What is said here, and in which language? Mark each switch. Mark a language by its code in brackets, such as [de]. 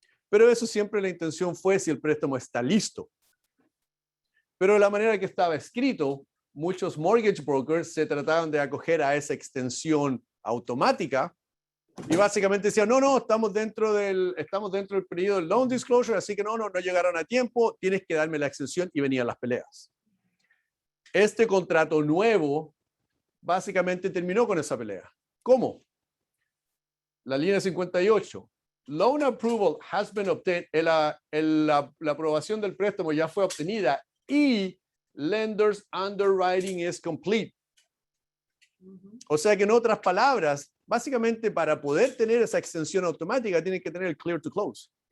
[es] Pero eso siempre la intención fue si el préstamo está listo. Pero de la manera que estaba escrito, muchos mortgage brokers se trataban de acoger a esa extensión automática y básicamente decían, no, estamos dentro del periodo del loan disclosure, así que no llegaron a tiempo, tienes que darme la extensión, y venían las peleas. Este contrato nuevo básicamente terminó con esa pelea. ¿Cómo? La línea 58. [en] Loan approval has been obtained. [es] La aprobación del préstamo ya fue obtenida y [en] lender's underwriting is complete. [es] O sea que en otras palabras, básicamente para poder tener esa extensión automática tienen que tener el clear to close.